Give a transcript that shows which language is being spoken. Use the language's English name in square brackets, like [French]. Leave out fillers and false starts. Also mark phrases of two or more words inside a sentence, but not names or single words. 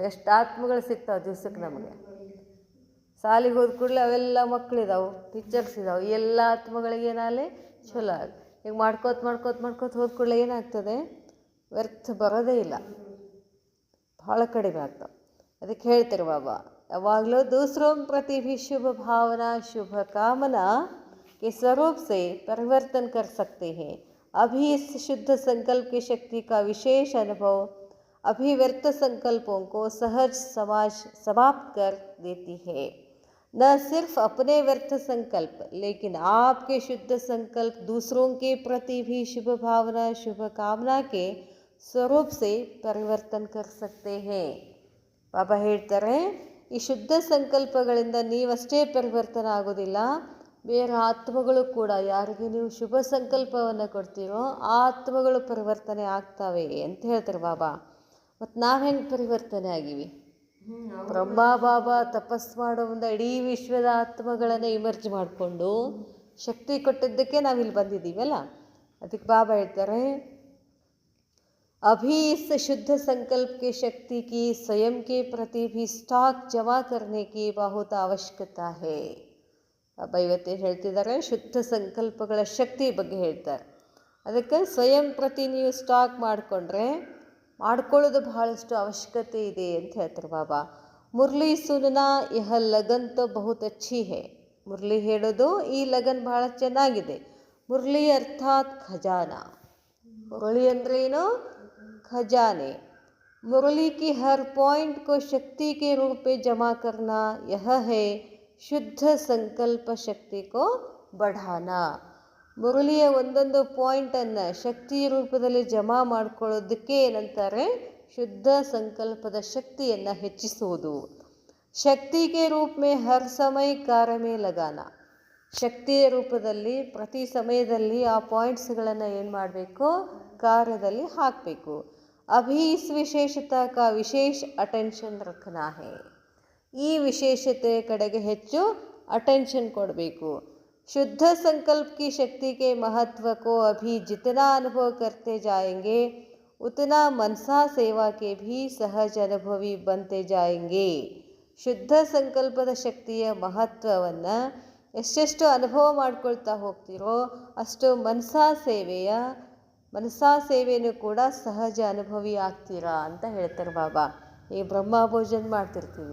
[Kannada] ಎಷ್ಟು ಆತ್ಮಗಳು ಸಿಗ್ತಾವೆ ದಿವ್ಸಕ್ಕೆ ನಮಗೆ. ಸಾಲಿಗೆ ಹೋದ ಕೂಡಲೇ ಅವೆಲ್ಲ ಮಕ್ಕಳಿದಾವೆ, ಟೀಚರ್ಸ್ ಇದಾವೆ. ಎಲ್ಲ ಆತ್ಮಗಳಿಗೆ ಏನಾಗಲಿ ಚಲೋ ಆಗಿ. ಈಗ ಮಾಡ್ಕೋತ ಹೋದ ಕೂಡಲೇ ಏನಾಗ್ತದೆ, ವ್ಯರ್ಥ ಬರೋದೇ ಇಲ್ಲ, ಭಾಳ ಕಡಿಮೆ ಆಗ್ತಾವೆ. ಅದಕ್ಕೆ ಹೇಳ್ತಾರೆ ಬಾಬಾ ಯಾವಾಗಲೂ [Hindi] दूसरों प्रति भी शुभ भावना शुभ कामना के स्वरूप से परिवर्तन कर सकते हैं. अभी इस शुद्ध संकल्प की शक्ति का विशेष अनुभव अभी व्यर्थ संकल्पों को सहज समाप्त कर देती है. न सिर्फ अपने व्यर्थ संकल्प लेकिन आपके शुद्ध संकल्प दूसरों के प्रति भी शुभ भावना शुभ कामना के स्वरूप से परिवर्तन कर सकते है. [Kannada] ಬಾಬಾ ಹೇಳ್ತಾರೆ, ಈ ಶುದ್ಧ ಸಂಕಲ್ಪಗಳಿಂದ ನೀವಷ್ಟೇ ಪರಿವರ್ತನ ಆಗೋದಿಲ್ಲ, ಬೇರೆ ಆತ್ಮಗಳು ಕೂಡ, ಯಾರಿಗೆ ನೀವು ಶುಭ ಸಂಕಲ್ಪವನ್ನು ಕೊಡ್ತೀರೋ ಆ ಆತ್ಮಗಳು ಪರಿವರ್ತನೆ ಆಗ್ತವೆ ಅಂತ ಹೇಳ್ತಾರೆ ಬಾಬಾ. ಮತ್ತು ನಾವು ಹೆಂಗೆ ಪರಿವರ್ತನೆ ಆಗಿವಿ? ಬ್ರಹ್ಮ ಬಾಬಾ ತಪಸ್ ಮಾಡೋ ಮುಂದೆ ಇಡೀ ವಿಶ್ವದ ಆತ್ಮಗಳನ್ನು ಇಮರ್ಜ್ ಮಾಡಿಕೊಂಡು ಶಕ್ತಿ ಕೊಟ್ಟಿದ್ದಕ್ಕೆ ನಾವಿಲ್ಲಿ ಬಂದಿದ್ದೀವಲ್ಲ. ಅದಕ್ಕೆ ಬಾಬಾ ಹೇಳ್ತಾರೆ, [Hindi] अभी इस शुद्ध संकल्प की शक्ति की स्वयं के प्रति भी स्टॉक जमा करने की बहुत आवश्यकता है. [Kannada] ಬಾಬಾ ಇವತ್ತೇನು ಹೇಳ್ತಿದ್ದಾರೆ, ಶುದ್ಧ ಸಂಕಲ್ಪಗಳ ಶಕ್ತಿ ಬಗ್ಗೆ ಹೇಳ್ತಾರೆ. ಅದಕ್ಕೆ ಸ್ವಯಂ ಪ್ರತಿ ನೀವು ಸ್ಟಾಕ್ ಮಾಡ್ಕೊಳ್ಳೋದು ಬಹಳಷ್ಟು ಅವಶ್ಯಕತೆ ಇದೆ ಅಂತ ಹೇಳ್ತಾರೆ ಬಾಬಾ. [Hindi] मुरली सुनना यह लगन तो बहुत अच्छी है. [Kannada] ಮುರಳಿ ಹೇಳೋದು ಈ ಲಗನ್ ಬಹಳ ಚೆನ್ನಾಗಿದೆ. ಮುರಳಿ ಅರ್ಥಾತ್ ಖಜಾನ. ಮುರಳಿ ಅಂದ್ರೆ ಏನು? [Hindi] खजाने. मुरली की हर पॉइंट को शक्ति के रूप में जमा करना, यह है शुद्ध संकल्प शक्ति को बढ़ाना. [Kannada] ಮುರಳಿಯ ಒಂದೊಂದು ಪಾಯಿಂಟನ್ನು ಶಕ್ತಿ ರೂಪದಲ್ಲಿ ಜಮಾ ಮಾಡ್ಕೊಳ್ಳೋದಕ್ಕೆ ಏನಂತಾರೆ? ಶುದ್ಧ ಸಂಕಲ್ಪದ ಶಕ್ತಿಯನ್ನು ಹೆಚ್ಚಿಸುವುದು. [Hindi] शक्तिगे रूप में हर समय कार्य में लगाना. [Kannada] ಶಕ್ತಿಯ ರೂಪದಲ್ಲಿ ಪ್ರತಿ ಸಮಯದಲ್ಲಿ ಆ ಪಾಯಿಂಟ್ಸ್ಗಳನ್ನು ಏನು ಮಾಡಬೇಕು? ಕಾರ್ಯದಲ್ಲಿ ಹಾಕಬೇಕು. [Hindi] अभी इस विशेषता का विशेष अटेंशन रखना है. [Kannada] ಈ ವಿಶೇಷತೆ ಕಡೆಗೆ ಹೆಚ್ಚು ಅಟೆನ್ಷನ್ ಕೊಡಬೇಕು. [Hindi] शुद्ध संकल्प की शक्ति के महत्व को अभी जितना अनुभव करते जाएंगे उतना मनसा सेवा के भी सहज अनुभवी बनते जाएंगे. [Kannada] ಶುದ್ಧ ಸಂಕಲ್ಪದ ಶಕ್ತಿಯ ಮಹತ್ವವನ್ನು ಎಷ್ಟೆಷ್ಟು ಅನುಭವ ಮಾಡ್ಕೊಳ್ತಾ ಹೋಗ್ತಿರೋ ಅಷ್ಟು ಮನಸಾ ಸೇವೆಯೂ ಕೂಡ ಸಹಜ ಅನುಭವಿ ಆಗ್ತೀರಾ ಅಂತ ಹೇಳ್ತಾರೆ ಬಾಬಾ. ಈ ಬ್ರಹ್ಮ ಭೋಜನ ಮಾಡ್ತಿರ್ತೀವಿ.